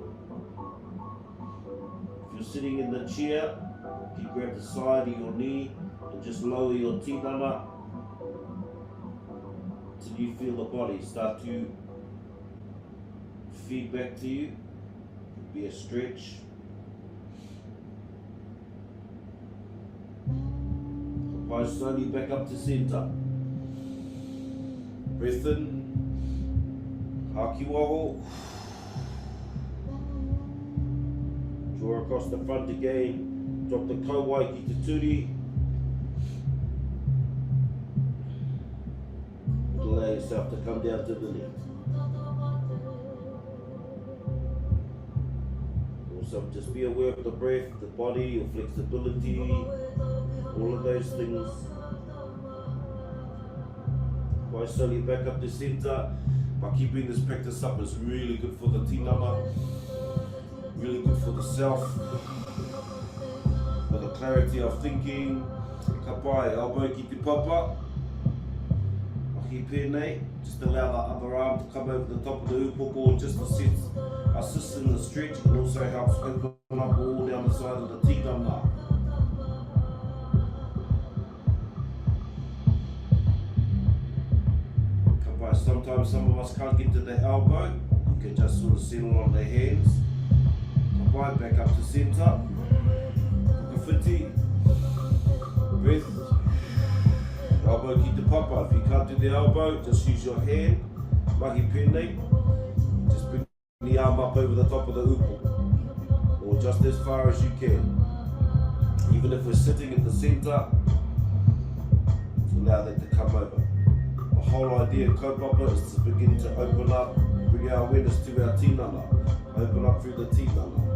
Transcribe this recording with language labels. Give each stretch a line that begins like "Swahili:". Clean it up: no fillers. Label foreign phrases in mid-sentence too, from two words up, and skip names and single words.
English: If you're sitting in the chair, you grab the side of your knee and just lower your tinana till you feel the body start to feed back to you. Could be a stretch. By slowly back up to center. Breath in.
Māori: Haki waho.
English: Draw across the front again. Drop the
Māori: kauai ki te turi.
English: Allow yourself to come down to the knee. Also, just be aware of the breath, the body, your flexibility, all of those things. By slowly back up to center. By keeping this practice up, is really good for the tinana, really good for the self, for the clarity of thinking.
Māori: Ka pai, elbow ki te papa. Mahi pēnei,
English: just allow the other arm to come over the top of the upoko, just assist in the stretch, and also helps open up all down the side of the tinana. Sometimes some of us can't get to the elbow. You can just sort of settle on the hands. Kapai, back up to center. Kukawhiti.
Māori: Breath. Elbow ki te papa.
English: If you can't do the elbow, just use your hand.
Māori: Mahi pēnei.
English: Just bring the arm up over the top of the upo. Or just as far as you can. Even if we're sitting at the center, allow that to come over. The whole idea of kaupapa is to begin to open up, bring our awareness to our tinana, open up through the tinana.